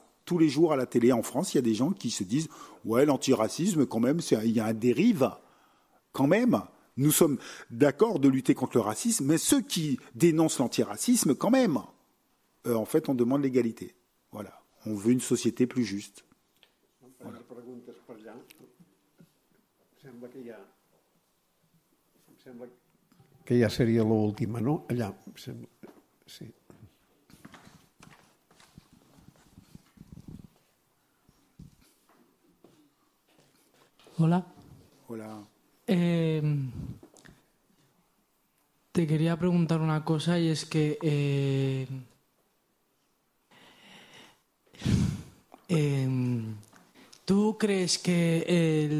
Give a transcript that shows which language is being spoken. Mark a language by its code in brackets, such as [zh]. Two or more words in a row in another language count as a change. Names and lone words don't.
[fr] Tous les jours à la télé en France, il y a des gens qui se disent « Ouais, l'antiracisme, quand même, il y a un dérive. Quand même, nous sommes d'accord de lutter contre le racisme, mais ceux qui dénoncent l'antiracisme, quand même, en fait, on demande l'égalité. Voilà. On veut une société plus juste. » Voilà. [ca] Que ja seria l'última, no? Allà. Sí. [es] Hola. Hola. Te quería preguntar una cosa y es que ¿tú crees que el